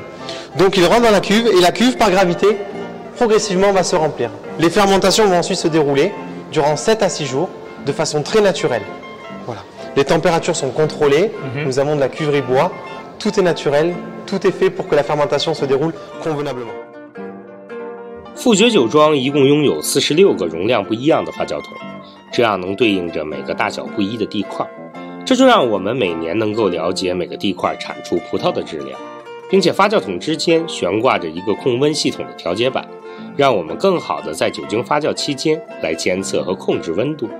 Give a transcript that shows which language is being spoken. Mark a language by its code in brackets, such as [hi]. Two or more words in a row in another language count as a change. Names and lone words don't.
[fr] Donc, il rentre dans la cuve et la cuve, par gravité, progressivement va se remplir. Les fermentations vont ensuite se dérouler durant 7 à 6 jours de façon très naturelle. Voilà. Les températures sont contrôlées. Nous avons de la cuverie bois. Tout est naturel tout est fait pour que la fermentation se déroule convenablement. [zh] 富爵酒庄一共拥有46个容量不一样的发酵桶，这样能对应着每个大小不一的地块，这就让我们每年能够了解每个地块产出葡萄的质量，并且发酵桶之间悬挂着一个控温系统的调节板，让我们更好的在酒精发酵期间来监测和控制温度。